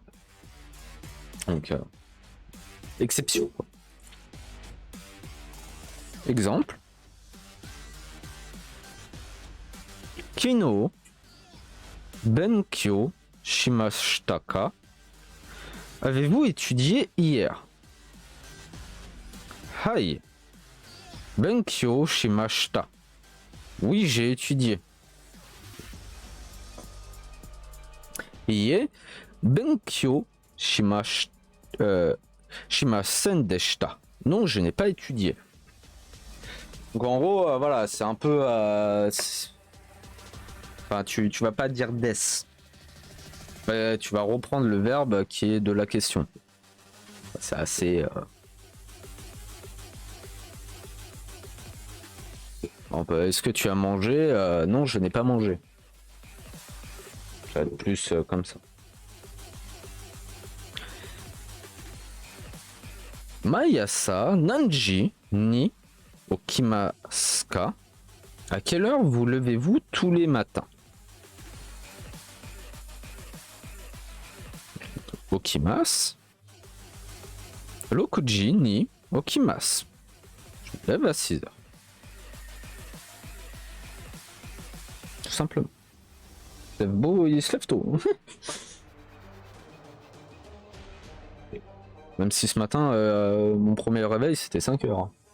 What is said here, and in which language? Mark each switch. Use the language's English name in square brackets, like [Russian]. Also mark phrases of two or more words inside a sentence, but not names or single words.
[French] Donc, exception. Exemple. [Japanese] 昨日勉強しましたか? [French] Avez-vous étudié hier? [Japanese] はい勉強しました. [French] Oui, j'ai étudié. [Japanese] いいえ勉強しませんでした. [French] Non, je n'ai pas étudié. Donc en gros, voilà, c'est un peu... Enfin, tu vas pas dire des. Tu vas reprendre le verbe qui est de la question. C'est assez... Est-ce que tu as mangé? Non, je n'ai pas mangé. Ça va être plus comme ça. [Japanese] 毎朝何時に起きます. [French] À quelle heure vous levez-vous tous les matins? [Japanese] Okimasu. 六時に起きます. [French] Je me lève à 6 heures. Tout simplement. C'est beau, il se lève tôt. Même si ce matin, mon premier réveil, c'était 5 heures.